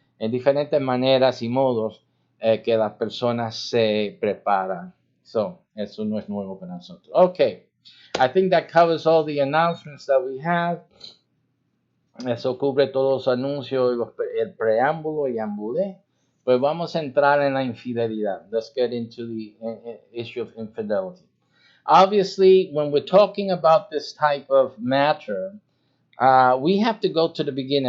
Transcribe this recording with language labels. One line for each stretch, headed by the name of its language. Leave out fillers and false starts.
Spanish: En diferentes maneras y modos que las personas se preparan. Eso no es nuevo para nosotros.
English: Okay, I think that covers all the announcements that we have.
Spanish: Eso cubre todos los anuncios, el preámbulo y ambulé. Pues vamos a entrar en la infidelidad.
English: Let's get into the issue of infidelity. Obviously, when we're talking about this type of matter, we have to go to the beginning.